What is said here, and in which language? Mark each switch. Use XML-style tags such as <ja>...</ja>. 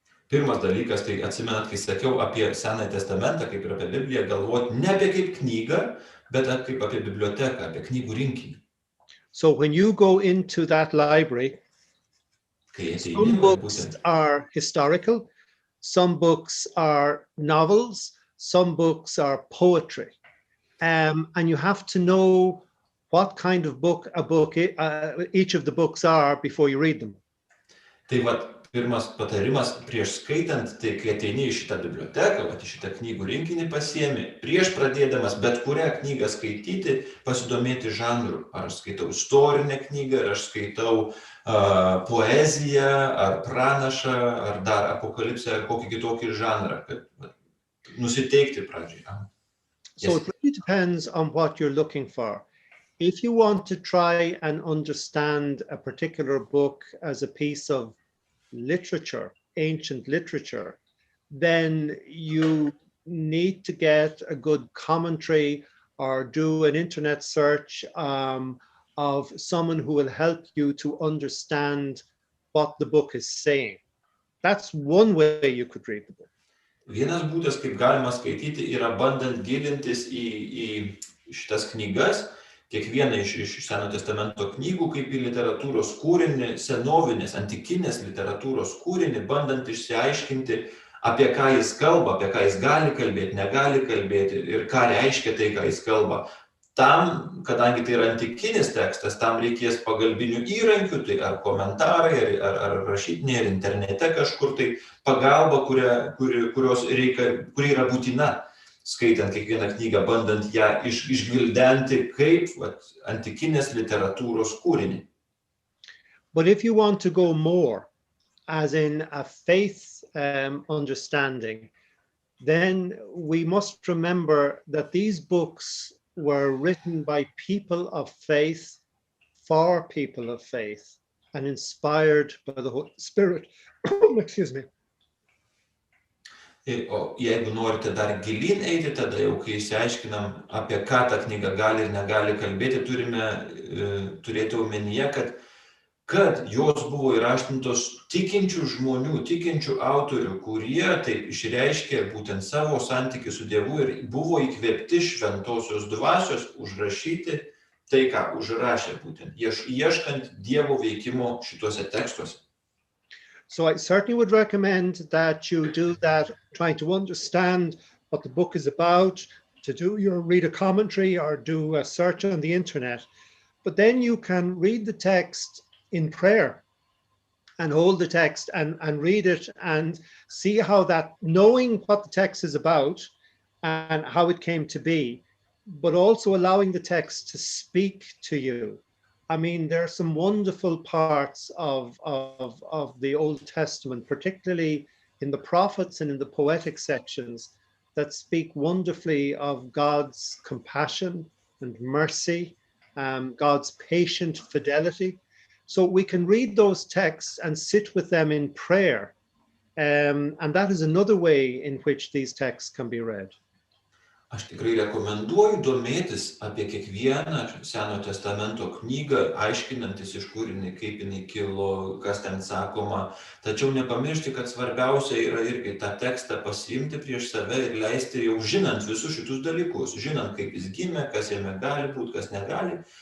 <lt>Pirmas dalykas, tai atsimenat, kai sakiau apie Senąjį testamentą, kaip ir apie Bibliją, galvoti ne apie kaip knygą, bet kaip apie biblioteką, apie knygų rinkinį.</lt> <en>So when you go into that library, some books are historical, some books are novels, some books are poetry. And you have to know what kind of book each of the books are before you read them.</en> <lt>Tai vat, pirmas patarimas prieš skaitant, tai kai ateini į šitą biblioteką, į šitą knygų rinkinį pasiemi, prieš pradėdamas bet kurią knygą skaityti, pasidomėti žanru. Ar aš skaitau istorinę knygą, ar aš skaitau poeziją, ar pranašą, ar dar apokalipsę, ar kokį kitokį žanrą, kad nusiteikti pradžiai.</lt> <en>So it really depends on what you're looking for. If you want to try and understand a particular book as a piece of literature, ancient literature, then you need to get a good commentary or do an internet search of someone who will help you to understand what the book is saying. That's one way you could read the book.</en> <lt>Vienas būdas, kaip galima skaityti, yra bandant gilintis į šitas knygas, kiekvieną iš Senojo testamento knygų, kaip į literatūros kūrinį, senovinės, antikinės literatūros kūrinį, bandant išsiaiškinti, apie ką jis kalba, apie ką jis gali kalbėti, negali kalbėti ir ką reiškia tai, ką jis kalba. Tam, kadangi tai yra antikinis tekstas, tam reikės pagalbinių įrankių, tai ar komentarai, ar rašytiniai, ar internete kažkur, tai pagalba, kuri yra būtina, skaitant kiekvieną knygą, bandant ją išgvildenti kaip antikinės literatūros kūrinį.</lt> <en>But if you want to go more, as in a faith understanding, then we must remember that these books were written by people of faith, for people of faith, and inspired by the Holy Spirit. Excuse me.</en> <lt>O jeigu norite dar gilyn eiti, tada jau kai išsiaiškinam, apie ką ta knyga gali ir negali kalbėti, turime turėti omenyje, kad jos buvo įraštintos tikinčių žmonių, tikinčių autorių, kurie taip išreiškė būtent savo santykį su Dievu ir buvo įkvėpti šventosios dvasios užrašyti tai, ką užrašė būtent, ieškant Dievo veikimo šituose tekstuose.</lt> <en>So I certainly would recommend that you do that, trying to understand what the book is about, to read a commentary or do a search on the internet. But then you can read the text in prayer and hold the text and read it and see how that, knowing what the text is about and how it came to be, but also allowing the text to speak to you. I mean, there are some wonderful parts of the Old Testament, particularly in the prophets and in the poetic sections, that speak wonderfully of God's compassion and mercy, God's patient fidelity. So we can read those texts and sit with them in prayer. And that is another way in which these texts can be read.</en> <lt>Aš tikrai rekomenduoju domėtis apie kiekvieną Senojo testamento knygą, aiškinantis iš kur jinai, kaip jinai kilo, kas ten sakoma. Tačiau nepamiršti, kad svarbiausia yra irgi tą tekstą pasiimti prieš save ir leisti jau žinant visus šitus dalykus, žinant, kaip jis gimė, kas jame gali būti, kas negali.</lt>